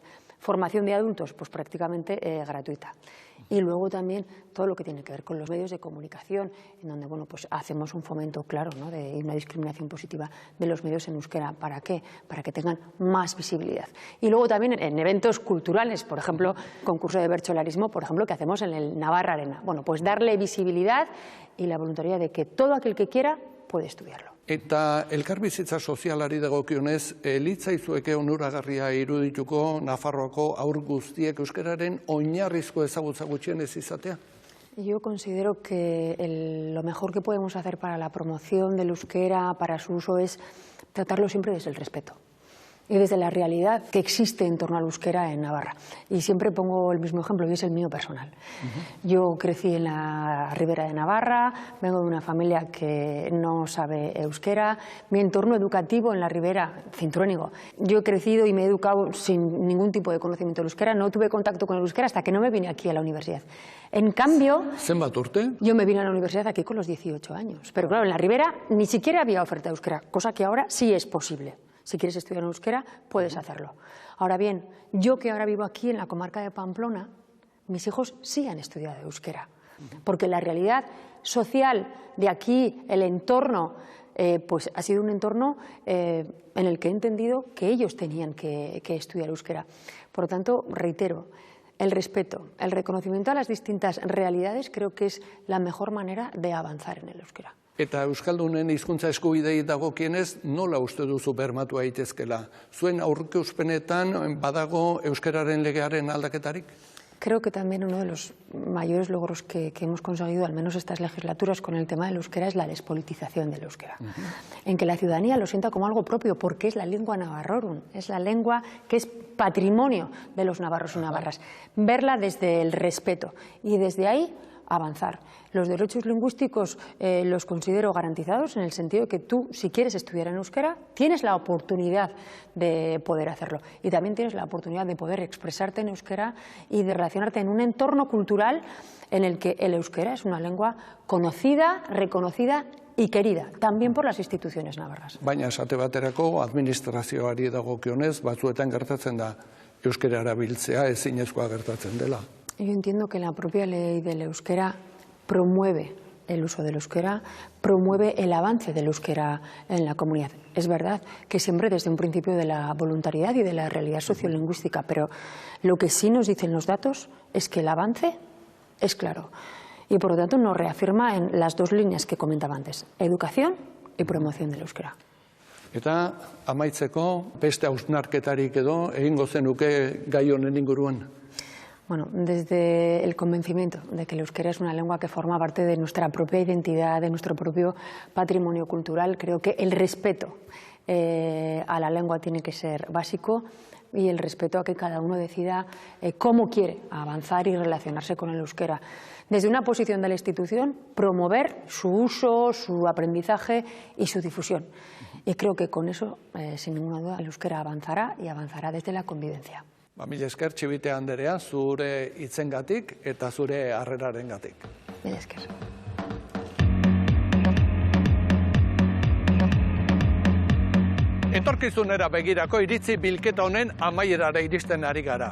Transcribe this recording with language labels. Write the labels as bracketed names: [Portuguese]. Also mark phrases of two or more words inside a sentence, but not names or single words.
[Spanish] Formación de adultos, pues prácticamente gratuita. Y luego también todo lo que tiene que ver con los medios de comunicación, en donde bueno, pues hacemos un fomento claro, ¿no?, de una discriminación positiva de los medios en euskera. ¿Para qué? Para que tengan más visibilidad. Y luego también en eventos culturales, por ejemplo, concurso de bertsolarismo, por ejemplo, que hacemos en el Navarra Arena. Bueno, pues darle visibilidad y la voluntariedad de que todo aquel que quiera puede estudiarlo. [Basque] Eta elkarbizitza sozialari dagokionez, litzaizueke onuragarria irudituko Nafarroako haur guztiek euskararen oinarrizko ezagutza gutxienez izatea? [Spanish] Yo considero que lo mejor que podemos hacer para la promoción del euskera, para su uso, es tratarlo siempre desde el respeto y desde la realidad que existe en torno al euskera en Navarra. Y siempre pongo el mismo ejemplo, y es el mío personal. Yo crecí en la Ribera de Navarra, vengo de una familia que no sabe euskera, mi entorno educativo en la Ribera, cinturónigo. Yo he crecido y me he educado sin ningún tipo de conocimiento del euskera, no tuve contacto con el euskera hasta que no me vine aquí a la universidad. En cambio, [Basque] ¿zenbat urte? [Spanish] Yo me vine a la universidad aquí con los 18 años. Pero claro, en la Ribera ni siquiera había oferta de euskera, cosa que ahora sí es posible. Si quieres estudiar en euskera, puedes hacerlo. Ahora bien, yo que ahora vivo aquí en la comarca de Pamplona, mis hijos sí han estudiado euskera, porque la realidad social de aquí, el entorno, pues ha sido un entorno en el que he entendido que ellos tenían que estudiar euskera. Por lo tanto, reitero, el respeto, el reconocimiento a las distintas realidades creo que es la mejor manera de avanzar en el euskera. [Basque] Eta euskaldunen hizkuntza eskubidei dagokienez, nola uste duzu bermatu daitezkeela? Zuen aurreuspenetan badago euskararen legearen aldaketarik? [Spanish] Creo que también uno de los mayores logros que hemos conseguido, al menos estas legislaturas, con el tema del euskera es la despolitización del euskera. En que la ciudadanía lo sienta como algo propio, porque es la lengua navarrorum, es la lengua que es patrimonio de los navarros y navarras. Verla desde el respeto y desde ahí avanzar. Los derechos lingüísticos los considero garantizados en el sentido de que tú, si quieres estudiar en euskera, tienes la oportunidad de poder hacerlo. Y también tienes la oportunidad de poder expresarte en euskera y de relacionarte en un entorno cultural en el que el euskera es una lengua conocida, reconocida y querida, también por las instituciones navarras. [Basque] Baina esate baterako administrazioari dagokionez batzuetan gertatzen da euskera erabiltzea ezinezkoa gertatzen dela. [Spanish] Yo entiendo que la propia ley del euskera promueve el uso del euskera, promueve el avance del euskera en la comunidad. Es verdad que siempre desde un principio de la voluntariedad y de la realidad sociolingüística, pero lo que sí nos dicen los datos es que el avance es claro y por lo tanto nos reafirma en las dos líneas que comentaba antes, educación y promoción del euskera. [Basque] Eta amaitzeko beste hausnarketarik edo egingo zenuke gai honen inguruan? [Spanish] Bueno, desde el convencimiento de que el euskera es una lengua que forma parte de nuestra propia identidad, de nuestro propio patrimonio cultural, creo que el respeto a la lengua tiene que ser básico y el respeto a que cada uno decida cómo quiere avanzar y relacionarse con el euskera. Desde una posición de la institución, promover su uso, su aprendizaje y su difusión. Y creo que con eso, sin ninguna duda, el euskera avanzará y avanzará desde la convivencia. [Basque] Mila esker, Txibite Anderea, zure hitzengatik eta zure harrerarengatik. Mila esker. Etorkizunera begirako iritzi bilketa honen amaierara iristen ari gara.